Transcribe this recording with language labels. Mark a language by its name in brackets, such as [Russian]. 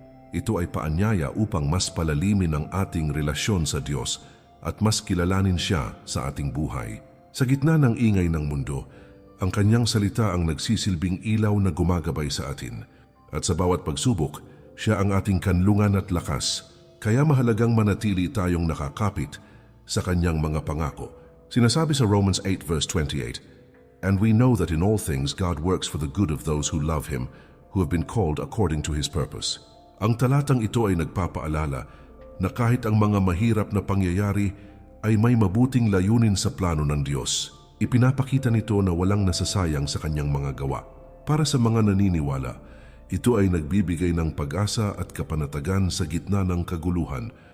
[Filipino] Ito ay paanyaya upang mas palalimin ang ating relasyon sa Diyos at mas kilalanin siya sa ating buhay. Sa gitna ng ingay ng mundo, ang kanyang salita ang nagsisilbing ilaw na gumagabay sa atin. At sa bawat pagsubok, siya ang ating kanlungan at lakas. Kaya mahalagang manatili tayong nakakapit sa kanyang mga pangako. Sinasabi sa [English] Romans 8 verse 28, "And we know that in all things God works for the good of those who love Him, who have been called according to His purpose." [Filipino] Ang talatang ito ay nagpapaalala na kahit ang mga mahirap na pangyayari ay may mabuting layunin sa plano ng Diyos. Ipinapakita nito na walang nasasayang sa kanyang mga gawa. Para sa mga naniniwala, ito ay nagbibigay ng pag-asa at kapanatagan sa gitna ng kaguluhan.